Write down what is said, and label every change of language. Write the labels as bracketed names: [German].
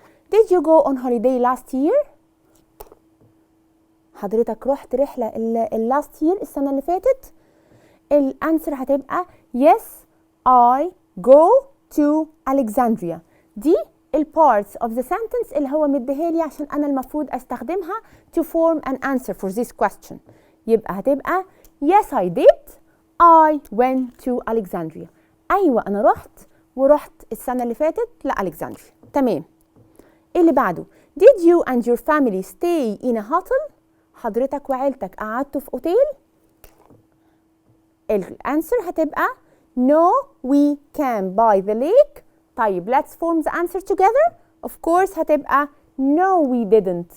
[English] Did you go on holiday last year؟ [Arabic] حضرتك رحت رحلة [English] last year [Arabic] السنة اللي فاتت؟ الانسر هتبقى [English] yes I go to Alexandria. دي parts of the sentence [Arabic] اللي هو مديهالي عشان أنا المفروض أستخدمها [English] to form an answer for this question. [Arabic] يبقى هتبقى [English] yes I did I went to Alexandria. [Arabic] أيوة أنا رحت السنة اللي فاتت لألكسندريا. تمام. اللي بعده [English] did you and your family stay in a hotel؟ [Arabic] حضرتك وعيلتك قعدتوا في أوتيل؟ الانسر هتبقى [English] no we can by the lake. طيب let's form the answer together. of course [Arabic] هتبقى [English] no we didn't.